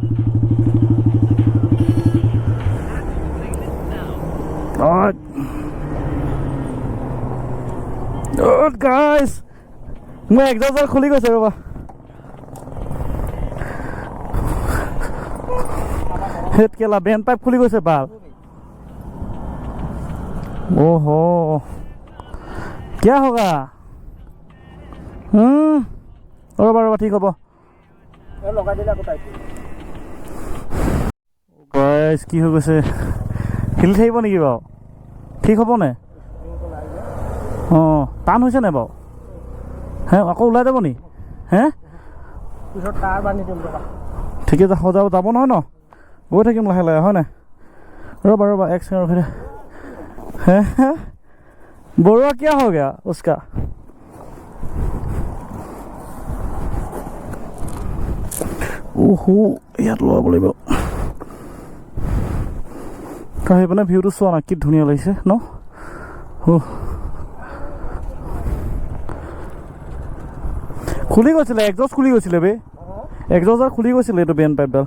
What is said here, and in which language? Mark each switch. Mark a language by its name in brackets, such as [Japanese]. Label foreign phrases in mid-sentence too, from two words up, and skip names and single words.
[Assamese] গাইজ মোৰ এক্সজষ্টডাল খুলি গৈছে ৰ'বা। হেট কেলা [English] bend pipe [Assamese] খুলি গৈছে বাল। [Hindi] ओहो क्या होगा? [Assamese] ৰ'বা ঠিক হ'ব। গাইজ কি হৈ গৈছে, হিলি থাকিব নেকি বাৰু? ঠিক হ'বনে? অঁ টান হৈছে নাই বাৰু? হে আকৌ ওলাই যাব নি? হে ঠিকে যাব নহয় ন? গৈ থাকিম লাহে লাহে হয় নাই? ৰ'বা এক ছেকেণ্ড ৰখি দে। [Hindi] है बरुआ क्या हो गया उसका? [Assamese] ইয়াত ল'ব লাগিব। সেইপিনে ভিউটো চোৱা না, কি ধুনীয়া লাগিছে ন। খুলি গৈছিলে এক্সজষ্ট খুলি গৈছিলে বে, এক্সজষ্ট খুলি গৈছিলে এইটো বেণ্ড পাইপডাল।